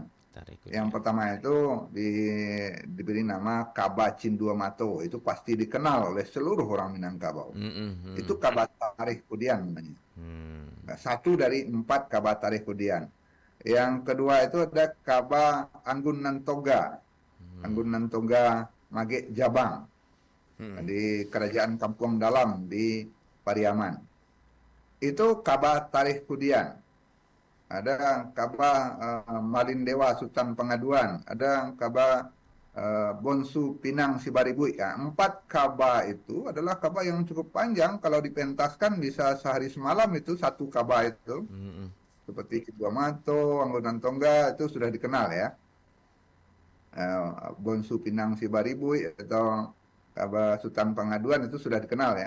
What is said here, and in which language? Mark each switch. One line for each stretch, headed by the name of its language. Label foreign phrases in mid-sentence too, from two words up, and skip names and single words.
Indonesian: Tarik Yang dia. pertama itu diberi nama Kaba Cindua Mato. Itu pasti dikenal oleh seluruh orang Minangkabau. Mm-mm. Itu Kaba Tarikh Kudian namanya. Hmm. Nah, 1 dari 4 Kaba Tarikh Kudian. Yang kedua itu ada Kaba Anggun Nantoga. Anggun Nantoga Magek Jabang. Di Kerajaan Kampung Dalam di Pariaman. Itu Kaba Tarikh Kudian. Ada Kaba Malindewa Sultan Pengaduan. Ada Kaba Bonsu Pinang Sibaribui. Ya, 4 Kaba itu adalah Kaba yang cukup panjang. Kalau dipentaskan bisa sehari semalam itu 1 Kaba itu. Mm-mm. Seperti Kidua Mato, Anggun Nantonga itu sudah dikenal ya. Bonsu Pinang Sibaribui atau Kaba Sultan Pengaduan itu sudah dikenal ya.